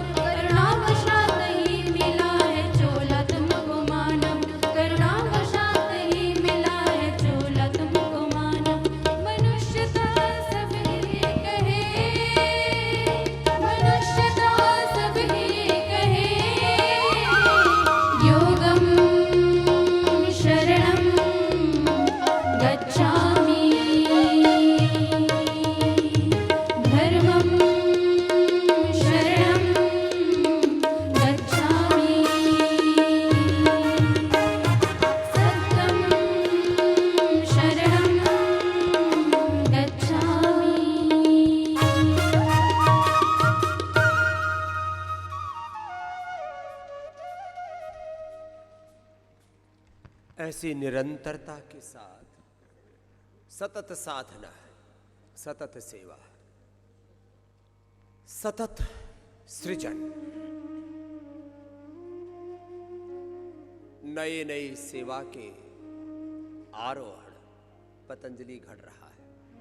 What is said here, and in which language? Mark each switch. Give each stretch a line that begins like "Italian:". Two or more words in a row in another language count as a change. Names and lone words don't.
Hindi: करुणावशात ही मिला है चोला तुमको मानव, करुणावशात ही मिला है चोला तुमको मानव। मनुष्यता सभी कहे, मनुष्यता सभी कहे,
Sanskrit: योगम शरणं गच्छामि, धर्मं शरणं गच्छामि, सत्यं शरणं गच्छामि।
Hindi: ऐसी निरंतरता के साथ सतत साधना है, सतत सेवा, सतत सृजन, नए नए सेवा के आरोहण पतंजलि घड़ रहा है।